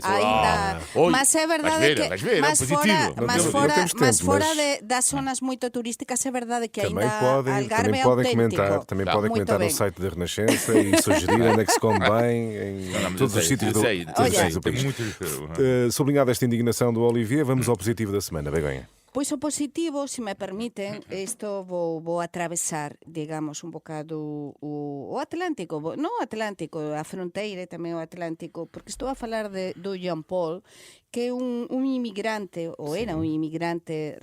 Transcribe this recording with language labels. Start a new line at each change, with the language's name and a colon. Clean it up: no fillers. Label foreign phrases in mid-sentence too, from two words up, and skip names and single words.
Portuguese: Mas é verdade que mas fora das zonas muito turísticas é verdade que também ainda podem Algarve é autêntico. Também podem comentar no site da Renascença e sugerir onde é que se come bem em todos os sítios do país. Sublinhada esta indignação do Olivier, vamos ao positivo da semana. Begonha.
Galician: Pois o positivo, se me permiten, isto vou atravesar, digamos, un bocado o Atlántico, non o Atlántico, a fronteira tamén o Atlántico, porque estou a falar do Jean Paul, que é un inmigrante, ou era un inmigrante